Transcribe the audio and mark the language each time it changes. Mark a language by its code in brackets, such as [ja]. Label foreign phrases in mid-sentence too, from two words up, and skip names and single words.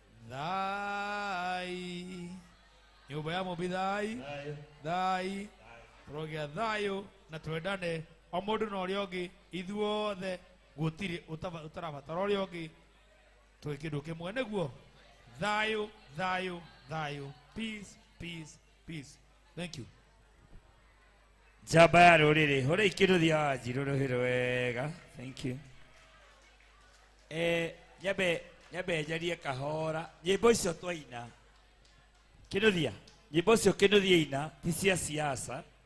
[ki] Thai. Nyũmba ya mũmbi thai. Thayũ. Thai. Thayũ. Tũrogĩa thayũ na twendane. O mũndũ na ũrĩa ũngĩ, ithuothe gũtirĩ ũtaba-, ũtarabatara ũrĩa ũngĩ. Twĩ kĩndũ kĩmwe nĩguo. Thayũ, thayũ, thayũ. [en] Peace, peace, peace. Thank you. [ki] Njamba ya rũrĩrĩ, hũrĩ ikĩrũthi ya Wanjirũ rũhĩ rwega. [en] Thank you. [ki] Eh, nyambe, nyambe njarie kahora. Nyĩmbo icio twaina. Kĩnũthia, nyĩmbo icio Kĩnũthia ina, ti cia siasa.